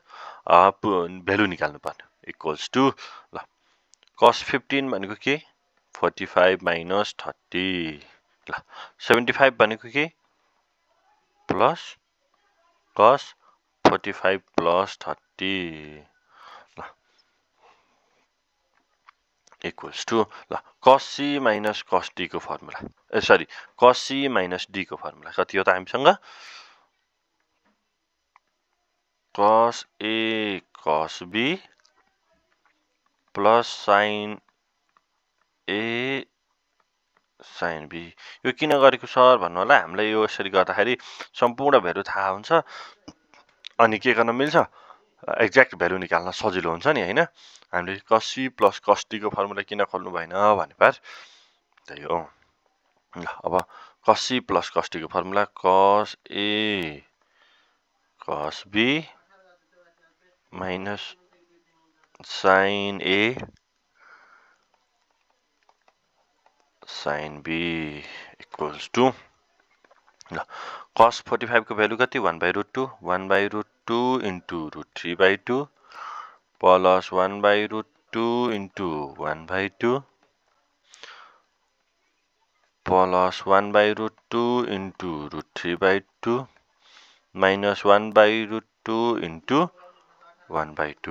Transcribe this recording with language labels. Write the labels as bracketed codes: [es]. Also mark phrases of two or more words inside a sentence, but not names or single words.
[ne] भ्यालु निकाल्नु पर्ने [en] equals to [ne] ल cos 15 भनेको के 45 माइनस 30 ल 75 भनेको के प्लस cos 45 प्लस 30 ल [en] equals to [ne] ल cos c माइनस cos d को फर्मुला सरी cos c माइनस d को फर्मुला कति हो त हामीसँग cos a cos b प्लस [en] sine A sine B. [ne] यो किन गरेको सर भन्नु होला, हामीलाई यो यसरी गर्दाखेरि सम्पूर्ण भ्यालु थाहा हुन्छ अनि के गर्न मिल्छ, [en] exact value [ne] निकाल्न सजिलो हुन्छ नि हैन। हामीले cos C प्लस cos D को फर्मुला किन खोल्नु भएन भने पार त्यही हो। ल अब cos C प्लस cos D को फर्मुला cos A cos B माइनस sin A sin B [en] equals to [ne] ल cos 45 को भ्यालु कति 1/√2 1/√2 इन्टु √3/2 प्लस 1/√2 इन्टु 1/2 प्लस 1/√2 इन्टु √3/2 माइनस 1/√2 इन्टु 1/2।